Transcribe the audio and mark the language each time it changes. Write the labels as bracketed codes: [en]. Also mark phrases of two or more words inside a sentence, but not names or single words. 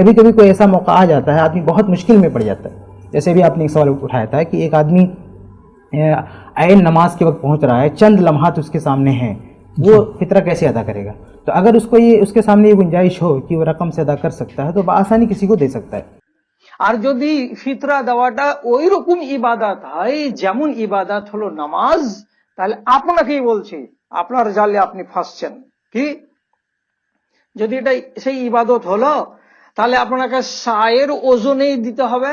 [ur] کبھی کبھی کوئی ایسا موقع آ جاتا ہے آدمی بہت مشکل میں پڑ جاتا ہے. جیسے بھی آپ نے ایک سوال اٹھایا تھا کہ ایک آدمی عین نماز کے وقت پہنچ رہا ہے، چند لمحات اس کے سامنے ہیں، وہ فطرہ کیسے ادا کرے گا؟ تو اگر اس کے سامنے یہ گنجائش ہو کہ وہ رقم سے ادا کر سکتا ہے تو بآسانی کسی کو دے سکتا ہے. [bn] আর যদি ফিতরা দেওয়াটা ওই রকম ইবাদত হয় যেমন ইবাদত হলো নামাজ, তাহলে আপনাকেই বলছি আপনার জালে আপনি ফাঁসছেন। কি যদি এটা সেই ইবাদত হলো তাহলে আপনাকে সায়ের ওজনেই দিতে হবে।